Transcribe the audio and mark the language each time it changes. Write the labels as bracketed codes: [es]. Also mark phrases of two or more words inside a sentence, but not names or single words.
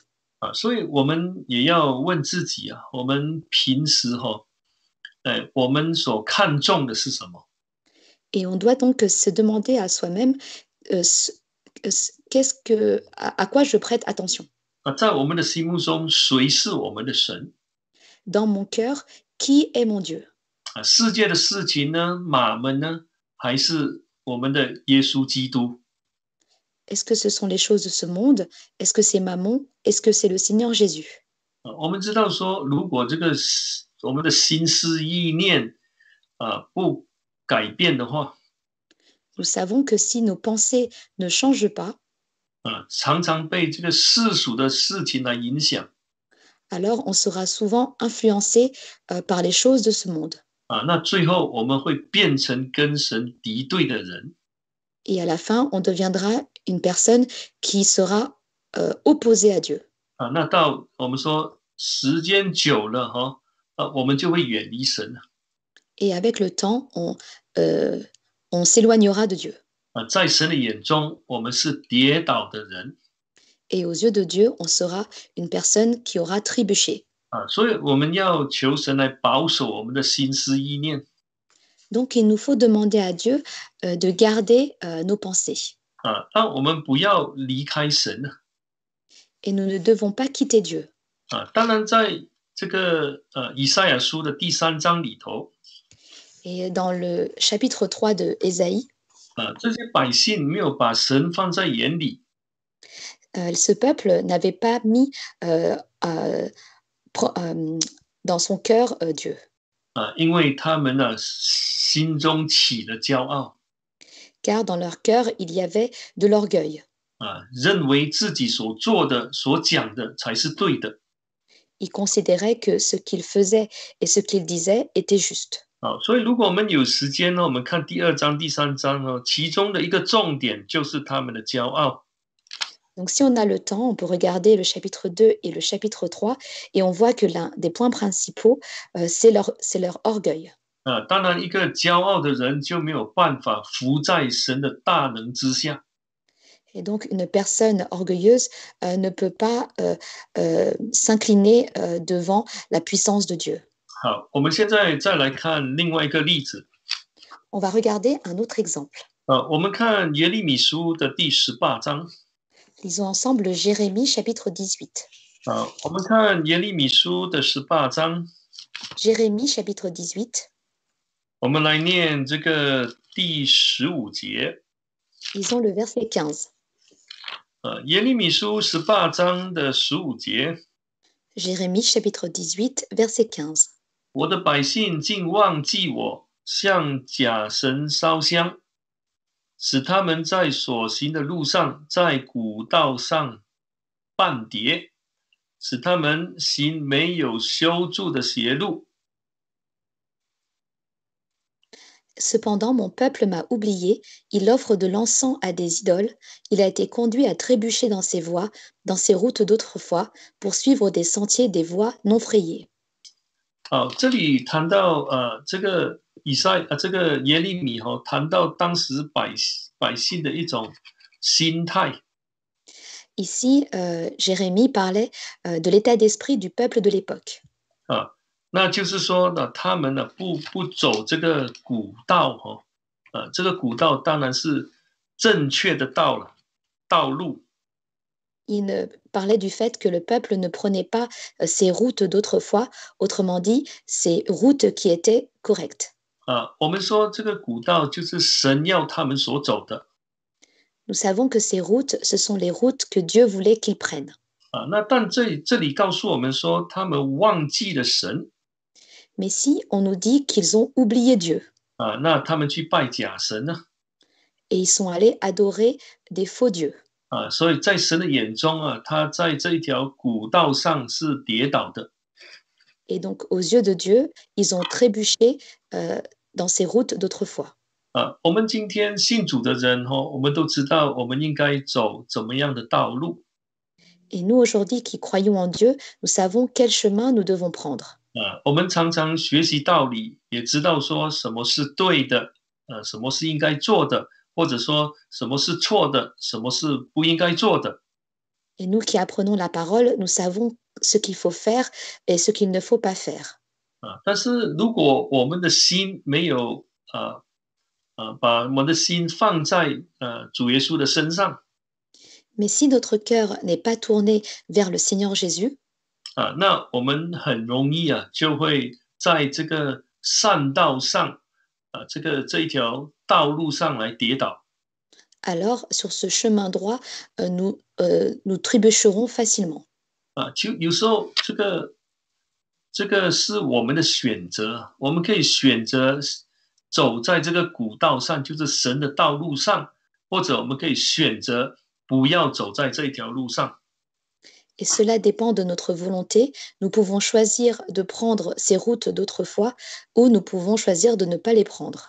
[zh] 啊，所以我们也要问自己啊，我们平时我们所看重的是什么？ [fr] Et on doit donc se demander à soi-même à quoi je prête attention. [zh] 啊，在我们的心目中，谁是我们的神？ [fr] Dans mon cœur, qui est mon Dieu? [zh] 啊，世界的事情呢，马门呢，还是我们的耶稣基督？ [fr] Est-ce que ce sont les choses de ce monde? Est-ce que c'est Mammon? Est-ce que c'est le Seigneur Jésus? [zh] 啊，我们知道说，如果这个我们的心思意念不改变的话， [fr] Nous savons que si nos pensées ne changent pas, [zh] 常常被这个世俗的事情来影响 [fr] alors on sera souvent influencé par les choses de ce monde. [zh] 啊，那最后我们会变成跟神敌对的人 [fr] Et à la fin, on deviendra une personne qui sera opposée à Dieu. 啊。 [zh] 那到我们说时间久了我们就会远离神了 [fr] Et avec le temps, on s'éloignera de Dieu. 啊。 [zh] 在神的眼中，我们是跌倒的人 [fr] Et aux yeux de Dieu, on sera une personne qui aura trébuché. [zh] 啊，所以我们要求神来保守我们的心思意念 [fr] Donc, il nous faut demander à Dieu de garder nos pensées. [zh] 啊，让我们不要离开神 [fr] Et nous ne devons pas quitter Dieu. 啊。 [zh] 当然，在这个以赛亚书的第3章里头 [fr] Et dans le chapitre 3 de Ésaïe, [zh] 啊，这些百姓没有把神放在眼里 [fr] ce peuple n'avait pas mis dans son cœur Dieu, [zh] 啊，因为他们呢心中起了骄傲 [fr] car dans leur cœur, il y avait de l'orgueil. [zh] 啊，认为自己所做的、所讲的才是对的 [fr] Ils considéraient que ce qu'ils faisaient et ce qu'ils disaient était juste. 啊。 [zh] 所以，如果我们有时间呢，我们看第2章、第3章呢，其中的一个重点就是他们的骄傲 [fr] Donc, si on a le temps, on peut regarder le chapitre 2 et le chapitre 3 et on voit que l'un des points principaux, c'est leur orgueil. 啊。 [zh] 当然，一个骄傲的人就没有办法服在神的大能之下 [fr] Et donc, une personne orgueilleuse ne peut pas s'incliner devant la puissance de Dieu. [zh] 好，我们现在再来看另外一个例子 [fr] On va regarder un autre exemple. [zh] 我们看耶利米书的第18章 [fr] Lisons ensemble Jérémie chapitre 18. [zh] 我们看耶利米书的18章 [fr] Jérémie chapitre 18. [zh] 我们来念这个第15节 [fr] Lisons le verset 15. [zh] 耶利米书18章的15节 [fr] Jérémie chapitre 18, verset 15. [zh] 我的百姓竟忘记我，向假神烧香，使他们在所行的路上，在古道上绊跌，使他们行没有修筑的邪路。 [fr] Cependant, mon peuple m'a oublié, il offre de l'encens à des idoles, il a été conduit à trébucher dans ses voies, dans ses routes d'autrefois, pour suivre des sentiers, des voies non frayées. [zh] 这里谈到这个这个耶利米谈到当时百姓的一种心态。 [fr] Ici, Jérémie parlait de l'état d'esprit du peuple de l'époque. [zh] 那就是说呢，他们呢不走这个古道这个古道当然是正确的道路。 [fr] Il ne parlait du fait que le peuple ne prenait pas ces routes d'autrefois, autrement dit, ces routes qui étaient correctes. [zh] 我们说这个古道就是神要他们所走的。 [fr] Nous savons que ces routes, ce sont les routes que Dieu voulait qu'ils prennent. [zh] 那但这里告诉我们说，他们忘记了神。 [fr] Mais si on nous dit qu'ils ont oublié Dieu [zh] 那他们去拜假神呢？ [fr] et ils sont allés adorer des faux dieux. [zh] 所以在神的眼中他在这一条古道上是跌倒的。 [fr] Et donc, aux yeux de Dieu, ils ont trébuché dans ces routes d'autrefois. [zh] 我们今天信主的人我们都知道我们应该走怎么样的道路。 [fr] Et nous, aujourd'hui, qui croyons en Dieu, nous savons quel chemin nous devons prendre. [zh] 我们常常学习道理，也知道说什么是对的，什么是应该做的，或者说什么是错的，什么是不应该做的。 [fr] Et nous qui apprenons la parole, nous savons ce qu'il faut faire et ce qu'il ne faut pas faire. [zh] 但是如果我们的心没有把我们的心放在主耶稣的身上 [fr] Mais si notre cœur n'est pas tourné vers le Seigneur Jésus, [zh] 那我们很容易就会在这个善道上这一条道路上来跌倒。 [fr] alors sur ce chemin droit, nous trébucherons facilement. [zh] 就有时候这个是我们的选择，我们可以选择走在这个古道上，就是神的道路上，或者我们可以选择不要走在这一条路上。 [fr] Et cela dépend de notre volonté. Nous pouvons choisir de prendre ces routes d'autrefois ou nous pouvons choisir de ne pas les prendre.